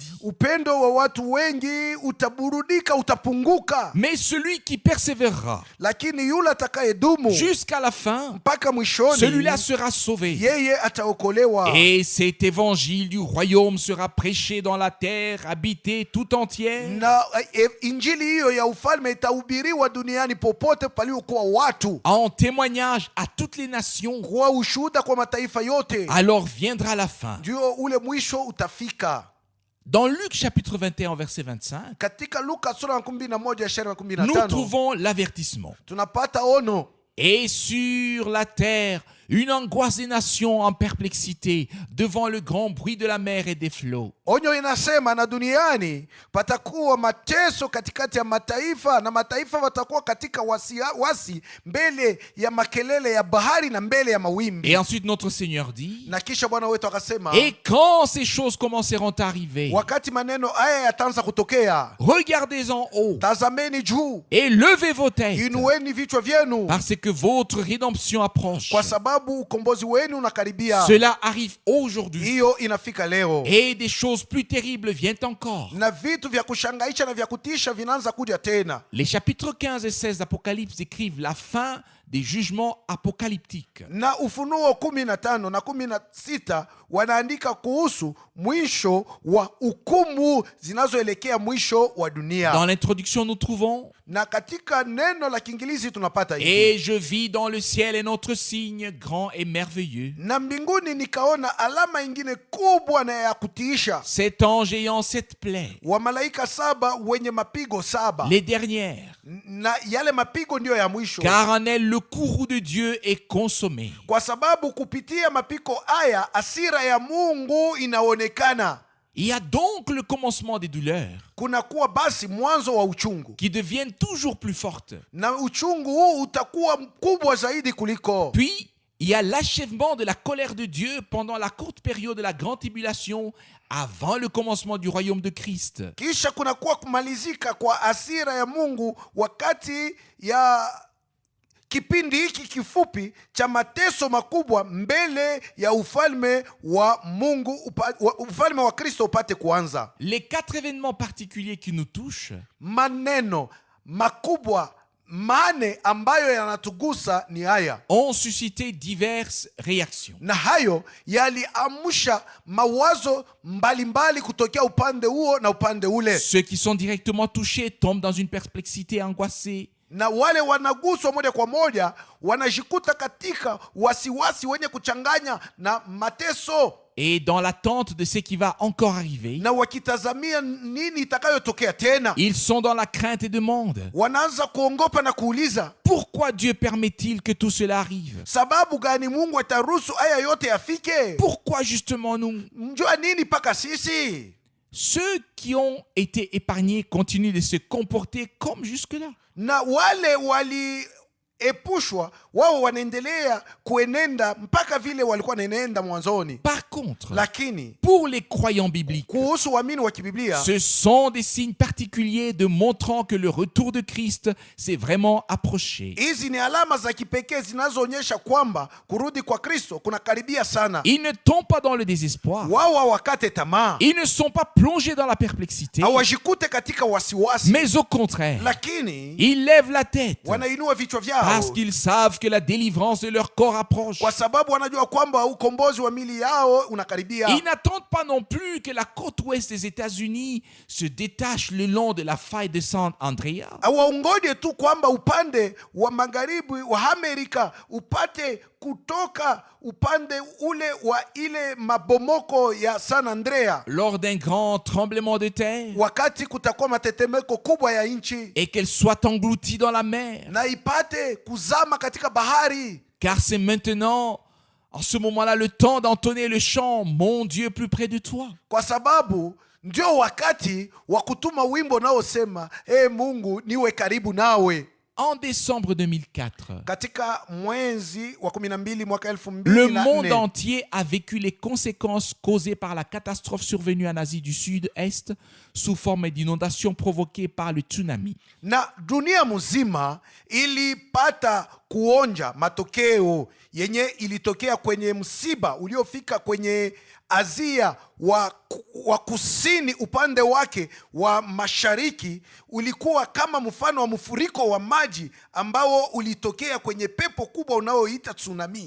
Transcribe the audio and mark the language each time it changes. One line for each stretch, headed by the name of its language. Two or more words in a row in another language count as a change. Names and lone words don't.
Swahili: upendo wa watu wengi utaburudika, utapunguka.
French: Mais celui qui persévérera
Swahili: Lakini yule atakayedumu
French: jusqu'à la fin,
Swahili: mpaka mwishoni,
French: celui-là sera sauvé.
Swahili: yeye ataokolewa.
French: Et cet évangile du royaume sera prêché dans la terre habitée tout entière,
Swahili: Na injili hiyo ya ufalme itahubiriwa duniani popote paliokuwa watu,
French: en témoignage à toutes les nations.
Swahili: kwa ushuhuda kwa mataifa yote.
French: Alors viendra la fin.
Swahili: Ndio ule mwisho utafika.
French: Dans Luc chapitre 21 verset 25,
Swahili: Katika Luka sura ya 11 shairi ya
French: nous 15 trouvons l'avertissement.
Swahili: tunapata ono,
French: Et sur la terre, une angoisse des nations en perplexité devant le grand bruit de la mer et des flots.
Swahili: onyo inasema, na duniani patakuwa mateso katikati ya mataifa, na mataifa watakuwa katika wasi mbele ya makelele ya bahari na mbele ya mawimbi.
French: Et ensuite notre Seigneur dit,
Swahili: Na kisha Bwana wetu akasema,
French: et quand ces choses commenceront à arriver,
Swahili: wakati maneno haya yataanza kutokea,
French: regardez en haut
Swahili: tazameni juu,
French: et levez vos têtes,
Swahili: inueni vichwa vyenu,
French: parce que votre rédemption approche.
Swahili: kwa sababu ukombozi wenu unakaribia.
French: Cela arrive aujourd'hui.
Swahili: Hiyo inafika leo,
French: Et des choses plus terribles viennent encore.
Swahili: na vitu vya kushangaisha na vya kutisha vinaanza kuja tena.
French: Les chapitres 15 et 16 d'Apocalypse décrivent la fin des jugements apocalyptiques.
Swahili: Na Ufunuo 15 na 16 wanaandika kuhusu mwisho wa hukumu zinazoelekea mwisho wa dunia.
French: Dans l'introduction, nous trouvons
Swahili: Na katika neno la Kiingereza tunapata hivi,
French: et je vis dans le ciel un autre signe grand et merveilleux.
Swahili: na mbinguni nikaona alama ingine kubwa na ya kutiisha,
French: Cet ange ayant 7 plaies,
Swahili: wa malaika 7 wenye mapigo 7,
French: les dernières,
Swahili: na yale mapigo ndiyo ya mwisho.
French: car en elles le courroux de Dieu est consommé.
Swahili: Kwa sababu kupitia mapiko haya hasira ya Mungu inaonekana.
French: Il y a donc le commencement des douleurs
Swahili: Kunakuwa basi mwanzo wa uchungu,
French: qui deviennent toujours plus fortes.
Swahili: na uchungu huu utakuwa mkubwa zaidi kuliko.
French: Puis, il y a l'achèvement de la colère de Dieu pendant la courte période de la grande tribulation avant le commencement du royaume de Christ.
Swahili: Kisha kunakuwa kumalizika kwa hasira ya Mungu wakati ya kipindi hiki kifupi cha mateso makubwa mbele ya ufalme wa Mungu, ufalme wa Kristo upate kuanza.
French: Les 4 événements particuliers qui nous touchent
Swahili: Maneno makubwa mane ambayo yanatugusa ni haya,
French: ont suscité diverses réactions.
Swahili: na hayo yaliamsha mawazo mbalimbali kutokea upande huo na upande ule.
French: Ceux qui sont directement touchés tombent dans une perplexité angoissée
Swahili: na wale wanaguswa moja kwa moja wanajikuta katika wasiwasi wenye kuchanganya na mateso,
French: et dans l'attente de ce qui va encore arriver.
Swahili: na wakitazamia nini itakayotokea tena.
French: Ils sont dans la crainte et demandent:
Swahili: Wanaanza kuongopa na kuuliza,
French: pourquoi Dieu permet-il que tout cela arrive?
Swahili: sababu gani Mungu ataruhusu haya yote yafike?
French: Pourquoi justement nous?
Swahili: Mjua nini mpaka sisi?
French: Ceux qui ont été épargnés continuent de se comporter comme jusque-là.
Swahili: Na wale waliepushwa wao wanaendelea kuenenda mpaka vile walikuwa wanaenenda mwanzoni.
French: Par contre,
Swahili: Lakini
French: pour les croyants bibliques,
Swahili: kuhusu waamini wa kibiblia,
French: ce sont des signes particuliers de montrant que le retour de Christ s'est vraiment approché.
Swahili: hizi ni alama za kipekee zinazoonyesha kwamba kurudi kwa Kristo kunakaribia sana.
French: Ils ne tombent pas dans le désespoir.
Swahili: Wao hawakate tamaa,
French: Ils ne sont pas plongés dans la perplexité,
Swahili: hawajikute katika wasiwasi,
French: mais au contraire,
Swahili: lakini
French: ils lèvent la tête
Swahili: wanainua vichwa
French: parce
Swahili: vyao,
French: qu'ils savent que la délivrance de leur corps approche.
Swahili: kwa sababu wanajua kwamba ukombozi wa mili yao unakaribia.
French: Ils n'attendent pas non plus que la côte ouest des États-Unis se détache le long de la faille de San Andreas.
Swahili: Hawaongoje tu kwamba upande wa magharibi wa Amerika upate kutoka upande ule wa ile mabomoko ya San Andrea,
French: Lors d'un grand tremblement de terre,
Swahili: wakati kutakuwa matetemeko kubwa ya nchi,
French: et qu'elle soit engloutie dans la mer.
Swahili: na ipate kuzama katika bahari.
French: Car c'est maintenant, en ce moment-là, le temps d'entonner le chant « Mon Dieu, plus près de toi ».
Swahili: Kwa sababu ndio wakati wa kutuma wimbo unaosema Mungu niwe karibu nawe.
French: En décembre 2004,
Swahili: Katika mwezi wa 12 mwaka
French: le monde 2004, entier a vécu les conséquences causées par la catastrophe survenue en Asie du Sud-Est sous forme d'inondations provoquées par le tsunami.
Swahili: na dunia mzima ilipata kuonja matokeo yenye ilitokea kwenye msiba uliofika kwenye Asia wa kusini. Upande wake wa mashariki ulikuwa kama mfano wa mfuriko wa maji ambao ulitokea kwenye pepo kubwa unaoita tsunami.